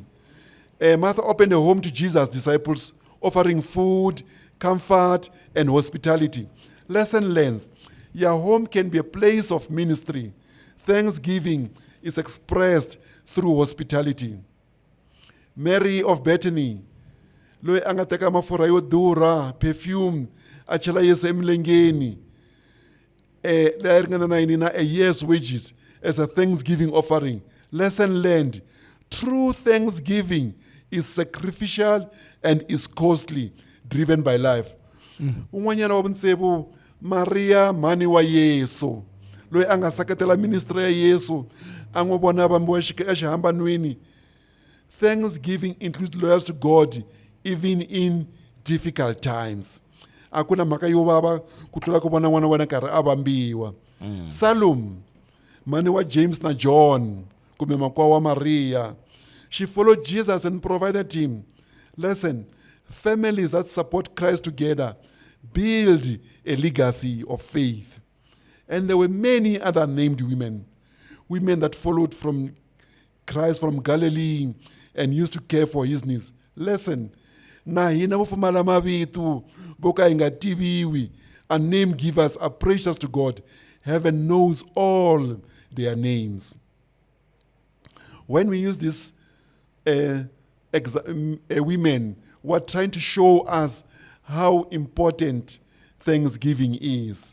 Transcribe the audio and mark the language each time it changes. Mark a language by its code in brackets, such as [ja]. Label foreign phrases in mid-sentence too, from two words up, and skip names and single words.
[en] Martha opened a home to Jesus' disciples, offering food, comfort, and hospitality. Lesson learned. Your home can be a place of ministry. Thanksgiving is expressed through hospitality. Mary of Bethany. [ts] Loyi angateka mafurha yo durha, perfume, achela Yesu emilengeni. Leyi ringana na yini na [en] a year's wages as a thanksgiving offering. Lesson learned. True thanksgiving is sacrificial and is costly, driven by life. [ts] Un'wanyana wa vunsevu, Maria mhani wa Yesu, loyi a nga seketela ministry ya Yesu, a n'wi vona vambiwa exihambanweni. [en] Thanksgiving includes loyalty to God even in difficult times. [ts] A ku na mhaka yo vava ku tlula ku vona n'wana wa wena karhi a vambiwa. Salome, mhani wa James na John, kumbe makwa wa Maria. [en] She followed Jesus and provided him. Listen, families that support Christ together build a legacy of faith. And there were many other named women that followed from Christ from Galilee and used to care for his needs. Listen, [ts] na hina vo pfumala mavito vo ka hi nga tiviwi, [en] our name givers are precious to God. Heaven knows all their names. When we use this women, we're trying to show us how important Thanksgiving is.